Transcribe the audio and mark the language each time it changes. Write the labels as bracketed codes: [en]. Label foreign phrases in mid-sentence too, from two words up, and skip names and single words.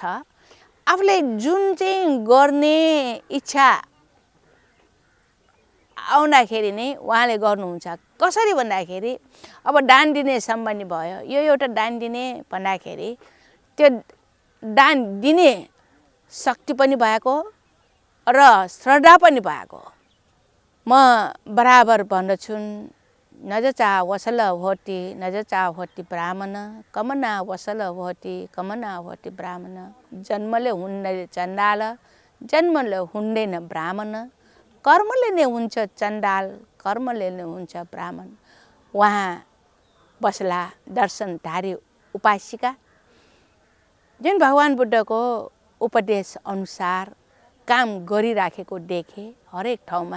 [ne] आफूले जुन चाहिँ गर्ने इच्छा आउँदाखेरि नै उहाँले गर्नुहुन्छ। कसरी भन्दाखेरि अब दान दिने सम्बन्धी भयो, यो एउटा दान दिने भन्दाखेरि त्यो दान दिने शक्ति पनि भएको र श्रद्धा पनि भएको। म बराबर भन्दछु, [pi] नज चाह वसल होती नज चाह होती ब्राह्मण, कमना वसल होती कमना होती ब्राह्मण। [ne] जन्मले हुँदैन चण्डाल, जन्मले हुँदैन ब्राह्मण, कर्मले नै हुन्छ चण्डाल, कर्मले नै हुन्छ ब्राह्मण। उहाँ बस्ला दर्शनधारी उपासिका जुन भगवान् बुद्धको उपदेश अनुसार काम गरिराखेको देखे हरेक ठाउँमा।